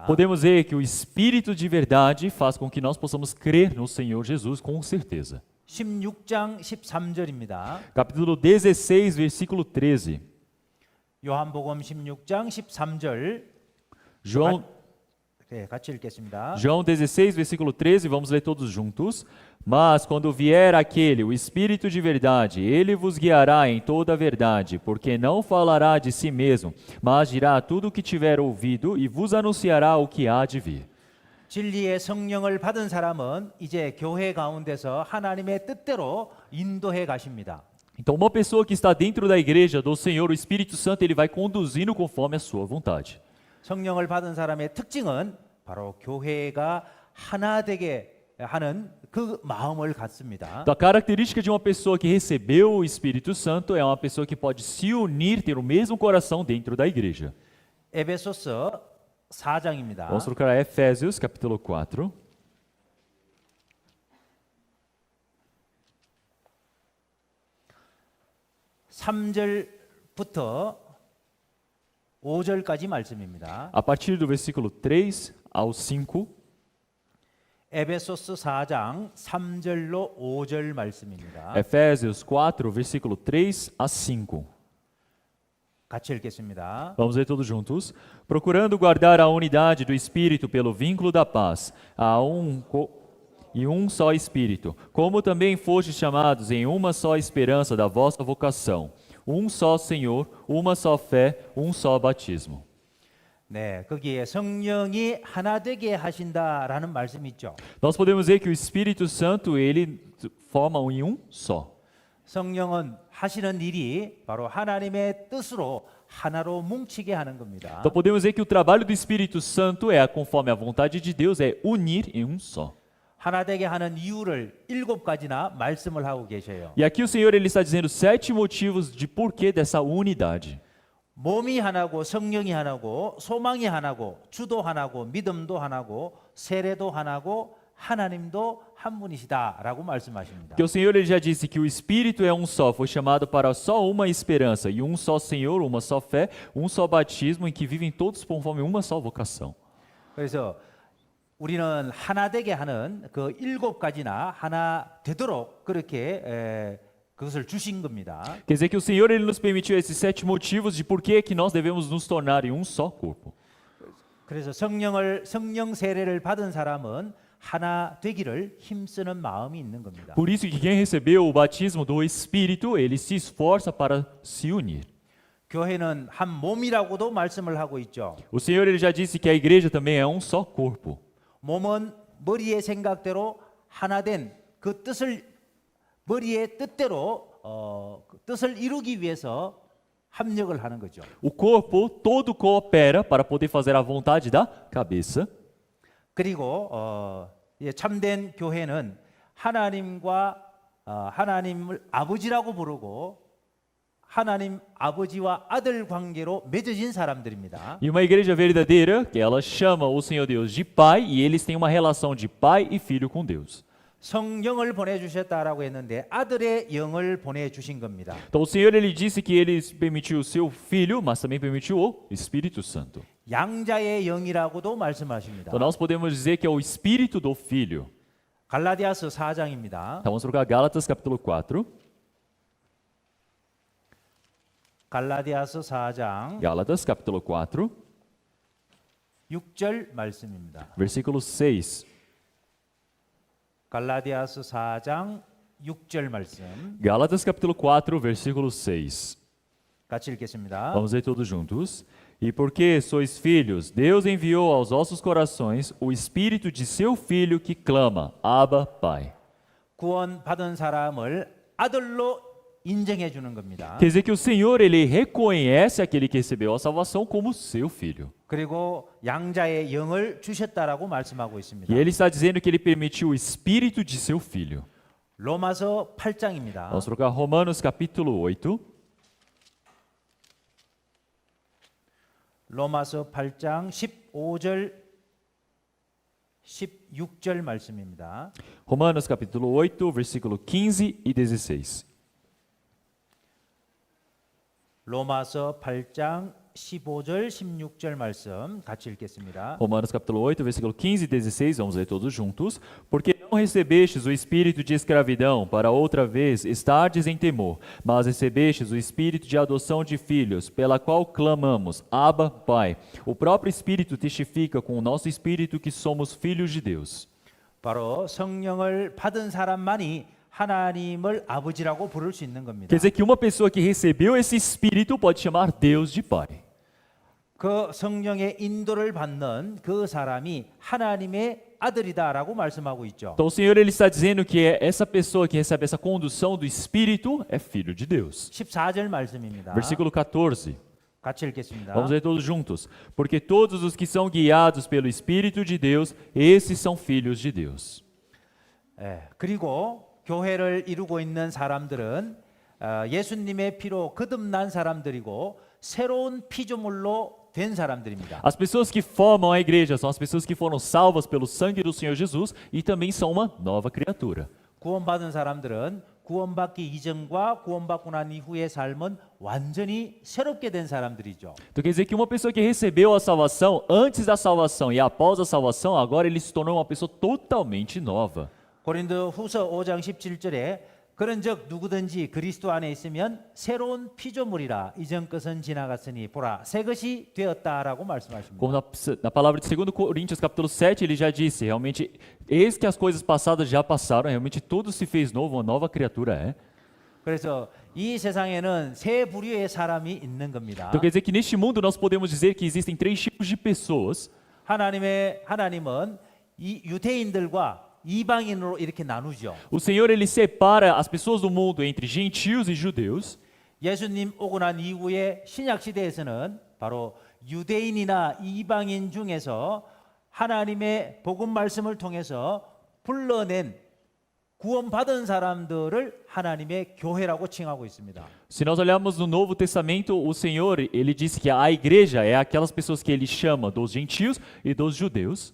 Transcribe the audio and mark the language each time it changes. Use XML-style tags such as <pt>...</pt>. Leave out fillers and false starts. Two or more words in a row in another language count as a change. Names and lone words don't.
<pt>Podemos ver que o Espírito de verdade faz com que nós possamos crer no Senhor Jesus com certeza.</pt> <ko>16장 13절입니다.</ko> <pt>Capítulo 16, versículo 13.</pt> <ko>요한복음 16장 13절 João, 네, 같이 읽겠습니다.</ko> <pt>João 16, versículo 13, vamos ler todos juntos. Mas quando vier aquele, o Espírito de verdade, ele vos guiará em toda a verdade, porque não falará de si mesmo, mas dirá tudo o que tiver ouvido e vos anunciará o que há de vir.</pt> <ko>진리의 성령을 받은 사람은 이제 교회 가운데서 하나님의 뜻대로 인도해 가십니다.</ko> <pt>Então, uma pessoa que está dentro da igreja do Senhor, o Espírito Santo, ele vai conduzindo conforme a sua vontade.</pt> <ko>성령을 받은 사람의 특징은 바로 교회가 하나 되게 하는 그 마음을 갖습니다.</ko> <pt>Então, a característica de uma pessoa que recebeu o Espírito Santo é uma pessoa que pode se unir, ter o mesmo coração dentro da igreja.</pt> <ko>에베소서 4장입니다.</ko> <pt>Vamos trocar Efésios, capítulo 4.</pt> <ko>(3절부터) 5절까지 말씀입니다.</ko> <pt>A partir do versículo 3 ao 5.</pt> <ko>에베소서 4장 3절로 5절 말씀입니다.</ko> <pt>Efésios 4, versículo 3 a 5.</pt> <ko>같이 읽겠습니다.</ko> <pt>Vamos ler todos juntos. Procurando guardar a unidade do Espírito pelo vínculo da paz, e um só Espírito, como também fostes chamados em uma só esperança da vossa vocação, um só Senhor, uma só fé, um só batismo.</pt> <ko>네, 거기에 성령이 하나 되게 하신다라는 말씀이 있죠.</ko> <pt>Nós podemos ver que o Espírito Santo, ele forma em um só.</pt> <ko>성령은 하시는 일이 바로 하나님의 뜻으로 하나로 뭉치게 하는 겁니다.</ko> <pt>Então podemos dizer que o trabalho do Espírito Santo é, conforme a vontade de Deus, é unir em um só.</pt> <ko>하나 되게 하는 이유를 7가지나 말씀을 하고 계셔요.</ko> <pt>E aqui o Senhor ele está dizendo 7 motivos de porquê dessa unidade.</pt> <ko>몸이 하나고 성령이 하나고 소망이 하나고 주도 하나고 믿음도 하나고 세례도 하나고 하나님도 한 분이시다라고 말씀하십니다.</ko> <pt>Porque o Senhor ele já disse que o Espírito é um só, foi chamado para só uma esperança, e um só Senhor, uma só fé, um só batismo, em que vivem todos conforme uma só vocação.</pt> <ko>그래서 우리는 하나 되게 하는 그 7가지나 하나 되도록 그렇게 그것을 주신 겁니다.</ko> <pt>Quer dizer que o Senhor ele nos permitiu esses 7 motivos de por que nós devemos nos tornar em um só corpo.</pt> <ko>그래서 성령 세례를 받은 사람은 하나 되기를 힘쓰는 마음이 있는 겁니다.</ko> <pt>Por isso que quem recebeu o batismo do Espírito, ele se esforça para se unir.</pt> <ko>교회는 한 몸이라고도 말씀을 하고 있죠.</ko> <pt>O Senhor ele já disse que a igreja também é um só corpo.</pt> <ko>몸은 머리의 생각대로 하나 된 그 뜻을 머리의 뜻대로 그 뜻을 이루기 위해서 합력을 하는 거죠.</ko> <pt>O corpo todo coopera para poder fazer a vontade da cabeça.</pt> <ko>그리고 참된 교회는 하나님과 하나님을 아버지라고 부르고 하나님 아버지와 아들 관계로 맺어진 사람들입니다.</ko> <pt>E uma igreja verdadeira, que ela chama o Senhor Deus de Pai, e eles têm uma relação de pai e filho com Deus.</pt> <ko>성령을 보내주셨다라고 했는데 아들의 영을 보내주신 겁니다.</ko> <pt>Então o Senhor ele disse que ele permitiu o seu filho, mas também permitiu o Espírito Santo.</pt> <ko>양자의 영이라고도 말씀하십니다.</ko> <pt>Então nós podemos dizer que é o Espírito do Filho.</pt> <ko>갈라디아서 4장입니다.</ko> <pt>Então vamos trocar Gálatas capítulo 4.</pt> <ko>갈라디아서 4장</ko> <pt>Gálatas capítulo 4,</pt> <ko>6절 말씀입니다.</ko> <pt>versículo 6.</pt> <ko>갈라디아서 4장 6절 말씀</ko> <pt>Gálatas capítulo 4, versículo 6.</pt> <ko>같이 읽겠습니다.</ko> <pt>Vamos ler todos juntos. E porque sois filhos, Deus enviou aos vossos corações o Espírito de seu Filho que clama, Abba, Pai.</pt> <ko>구원 받은 사람을 아들로 인정해 주는 겁니다.</ko> <pt>Quer dizer que o Senhor, ele reconhece aquele que recebeu a salvação como seu filho.</pt> <ko>그리고 양자의 영을 주셨다라고 말씀하고 있습니다.</ko> <pt>E ele está dizendo que ele permitiu o Espírito de seu Filho.</pt> <ko>로마서 8장입니다.</ko> <pt>Vamos trocar Romanos capítulo 8.</pt> <ko>로마서 8장 15절 16절 말씀입니다.</ko> <pt>Romanos capítulo 8, versículo 15 e 16.</pt> <ko>로마서 8장 15절 16절 말씀 같이 읽겠습니다.</ko> <pt>Romanos capítulo 8, versículo 15 e 16, vamos ler todos juntos. Porque não recebestes o espírito de escravidão, para outra vez estardes em temor, mas recebestes o espírito de adoção de filhos, pela qual clamamos, Abba, Pai. O próprio Espírito testifica com o nosso espírito que somos filhos de Deus.</pt> <ko>바로 성령을 받은 사람만이 하나님을 아버지라고 부를 수 있는 겁니다.</ko> <pt>Quer dizer que uma pessoa que recebeu esse espírito pode chamar Deus de Pai.</pt> <ko>그 성령의 인도를 받는 그 사람이 하나님의 아들이다라고 말씀하고 있죠.</ko> <pt>Então o Senhor ele está dizendo que essa pessoa que recebe essa condução do Espírito é filho de Deus.</pt> <ko>14절 말씀입니다.</ko> <pt>Versículo 14.</pt> <ko>같이 읽겠습니다.</ko> <pt>Vamos ler todos juntos. Porque todos os que são guiados pelo Espírito de Deus, esses são filhos de Deus.</pt> <ko>그리고 교회를 이루고 있는 사람들은 예수님의 피로 거듭난 사람들이고 새로운 피조물로 된 사람들입니다.</ko> <pt>As pessoas que formam a igreja são as pessoas que foram salvas pelo sangue do Senhor Jesus e também são uma nova criatura.</pt> <ko>구원받은 사람들은 구원받기 이전과 구원받고 난 이후의 삶은 완전히 새롭게 된 사람들이죠.</ko> <pt>Então quer dizer que uma pessoa que recebeu a salvação antes da salvação e após a salvação, agora ele se tornou uma pessoa totalmente nova.</pt> <ko>고린도후서 5장 17절에 그런즉 누구든지 그리스도 안에 있으면 새로운 피조물이라 이전 것은 지나갔으니 보라 새 것이 되었다라고 말씀하십니다.</ko> <pt>Como na palavra de 2 Coríntios capítulo 7, ele já disse, realmente, eis que as coisas passadas já passaram, realmente tudo se fez novo, uma nova criatura é.</pt> <ko>그래서 이 세상에는 세 부류의 사람이 있는 겁니다.</ko> <pt>Então quer dizer que neste mundo nós podemos dizer que existem 3 tipos de pessoas.</pt> <ko>하나님은 이 유대인들과 이방인으로 이렇게 나누죠.</ko> <pt>O Senhor ele separa as pessoas do mundo entre gentios e judeus.</pt> <ko>예수님 오고 난 이후에 신약 시대에서는 바로 유대인이나 이방인 중에서 하나님의 복음 말씀을 통해서 불러낸 구원받은 사람들을 하나님의 교회라고 칭하고 있습니다.</ko> <pt>Se nós olharmos no Novo Testamento, o Senhor ele disse que a igreja é aquelas pessoas que ele chama dos gentios e dos judeus.</pt>